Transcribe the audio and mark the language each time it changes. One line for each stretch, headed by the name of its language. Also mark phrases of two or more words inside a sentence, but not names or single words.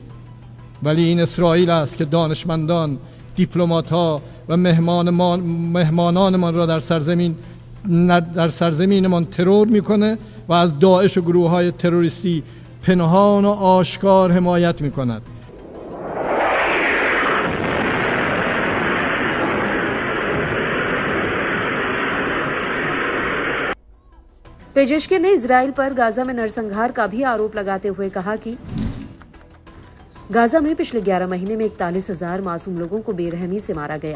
Persian: ولی این اسرائیل است که دانشمندان، دیپلمات‌ها و مهمانانمان را در سرزمینمان ترور میکنه و از داعش و گروه‌های تروریستی پنهان و آشکار حمایت میکند.
Hindi: पेजेश्कियान ने इजरायल पर गाजा में नरसंहार का भी आरोप लगाते हुए कहा कि गाजा में पिछले 11 महीने में 41,000 मासूम लोगों को बेरहमी से मारा गया।